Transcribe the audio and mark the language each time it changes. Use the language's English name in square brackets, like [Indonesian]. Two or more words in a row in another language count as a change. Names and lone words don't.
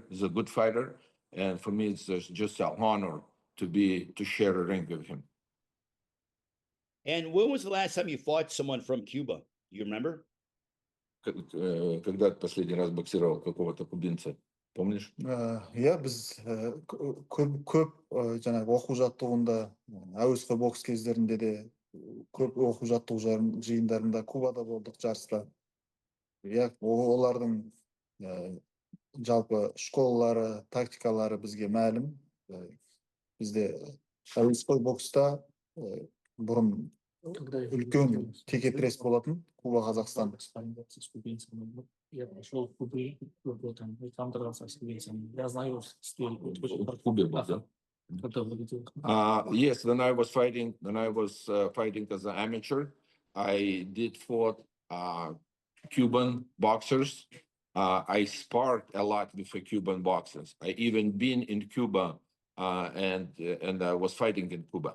[English] He's a good fighter, and for me, it's just an honor to share a ring with him. And when was the last time you fought someone from Cuba? You remember? [Russian] Когда ты последний раз боксировал какого-то кубинца? Помнишь? [Kazakh] Біз көп жаңағы оқу-жаттығында, әуесқой бокс кездерінде де көп оқу-жаттығу жиындарында Кубада болдық, жарыста. Олардың жалпы школалары, тактикалары бізге мәлім. Бізде әуесқой бокста бұрын үлкен текетірес болатын Куба, Қазақстан. [Russian] Я пошел в Кубе, работаем, и там дрался с кубинцами. Я знаю стиль. В Кубе был, да? [English] Yes, when I was fighting as an amateur, I did fought Cuban boxers. I sparred a lot with the Cuban boxers. I even been in Cuba and I was fighting in Cuba.